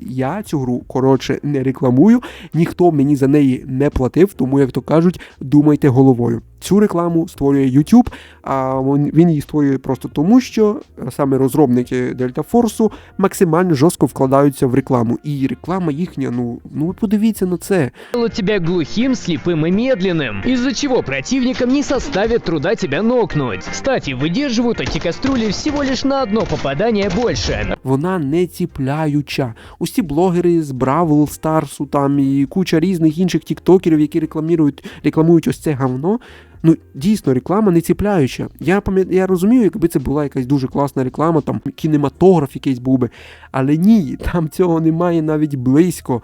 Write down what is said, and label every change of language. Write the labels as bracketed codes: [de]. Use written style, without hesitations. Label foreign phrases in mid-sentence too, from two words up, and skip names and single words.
[uk] Я цю гру, коротше, не рекламую, ніхто мені за неї не платив, тому, як то кажуть, думайте головою. Цю рекламу створює YouTube, а він її створює просто тому, що саме розробники Delta Force максимально жорстко вкладаються в рекламу. І реклама їхня, ви подивіться на це. [ru] Делают тебя глухим, слепым и медленным, из-за чего противникам не составит труда тебя нокнуть. Кстати, выдерживают эти кастрюли всего лишь на одно попадание больше. [uk] Вона не ціпляюча. Усі блогери з Бравл Старсу там і куча різних інших тіктокерів, які рекламують ось це говно, дійсно, реклама не ціпляюча. Я розумію, якби це була якась дуже класна реклама, там кінематограф якийсь був би, але ні, там цього немає навіть близько.